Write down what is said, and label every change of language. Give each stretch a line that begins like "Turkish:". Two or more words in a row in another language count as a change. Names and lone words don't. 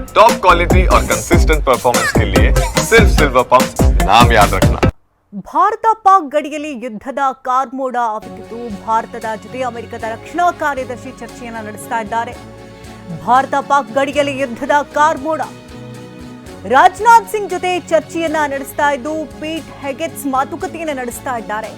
English: top quality
Hindi: और
English: consistent performance
Hindi: के लिए सिर्फ सिल्वर पंप नाम याद रखना।
Kannada: ಭಾರತ ಪಾಕ್ ಗಡಿಯಲ್ಲಿ ಯುದ್ಧದ ಕಾರ್ಮೋಡ ಆಗುತ್ತಿದ್ದು ಭಾರತದ ಜೊತೆ ಅಮೆರಿಕದ ರಕ್ಷಣಾ ಕಾರ್ಯದರ್ಶಿ ಚರ್ಚೆಯನ್ನ ನಡೆಸ್ತಾ ಇದ್ದಾರೆ. ಭಾರತ ಪಾಕ್ ಗಡಿಯಲ್ಲಿ ಯುದ್ಧದ ಕಾರ್ಮೋಡ. ರಾಜನಾಥ್ ಸಿಂಗ್ ಜೊತೆ ಚರ್ಚೆಯನ್ನ ನಡೆಸ್ತಾ ಇದ್ದು ಪೀಟ್ ಹೆಗೆಟ್ಸ್ ಮಾತುಕತೆಯನ್ನ ನಡೆಸ್ತಾ ಇದ್ದಾರೆ.